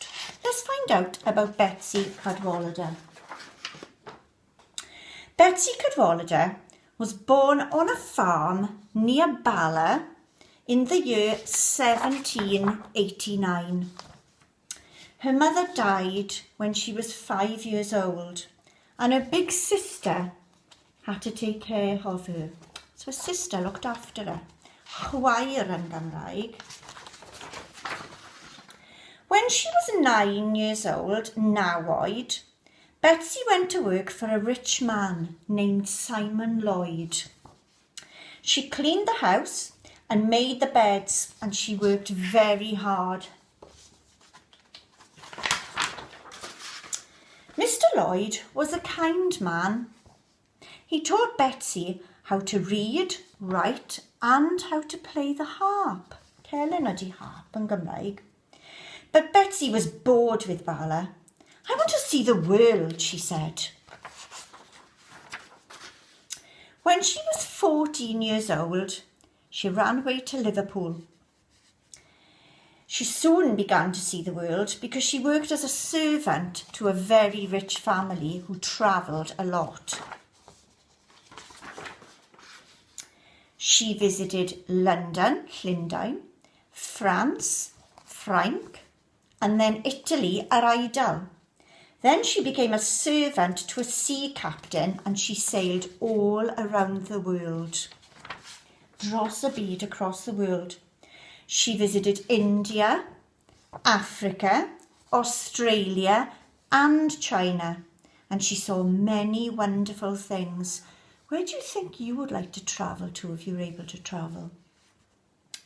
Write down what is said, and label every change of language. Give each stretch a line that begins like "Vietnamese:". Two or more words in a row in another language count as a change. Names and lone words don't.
English: Let's find out about Betsy Cadwallader. Betsy Cadwallader was born on a farm near Bala in the year 1789. Her mother died when she was 5 years old, and her big sister had to take care of her. So her sister looked after her.
Welsh: Chwaer yn Gymraeg.
English: When she was 9 years old, nawoed, Betsy went to work for a rich man named Simon Lloyd. She cleaned the house and made the beds, and she worked very hard. Mr. Lloyd was a kind man. He taught Betsy how to read, write and how to play the harp.
Welsh: Celyn ydi harp yn Gymraeg.
English: But Betsy was bored with Bala. I want to see the world, she said. When she was 14 years old, she ran away to Liverpool. She soon began to see the world because she worked as a servant to a very rich family who travelled a lot. She visited London, Llundain, France, Ffrainc, and then Italy,
Welsh: yr Eidal.
English: Then she became a servant to a sea captain and she sailed all around the world.
Welsh: Dros y byd,
English: across the world. She visited India, Africa, Australia and China, and she saw many wonderful things. Where do you think you would like to travel to if you were able to travel?